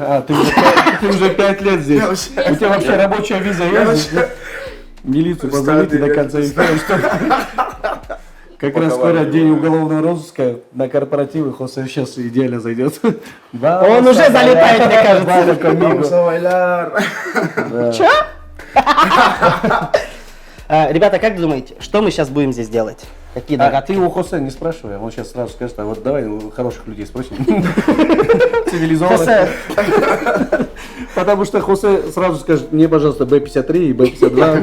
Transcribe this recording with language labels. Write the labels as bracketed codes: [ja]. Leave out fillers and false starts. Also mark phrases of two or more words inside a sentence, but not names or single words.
[ru] Ты уже 5 лет здесь. У тебя вообще рабочая виза есть? Милицию позовите до конца эфира, что как раз скоро день уголовного розыска на корпоративы, Хосе сейчас идеально зайдет. Он уже залетает, мне кажется. [es] Vamos a bailar. [ru] Че? Ребята, как думаете, что мы сейчас будем здесь делать? Какие Ты догадки? у Хосе не спрашивай, он сейчас сразу скажет, а вот давай у хороших людей спросим. Цивилизованно. Хосе, Потому что Хосе сразу скажет, мне, пожалуйста, Б-53 и Б-52.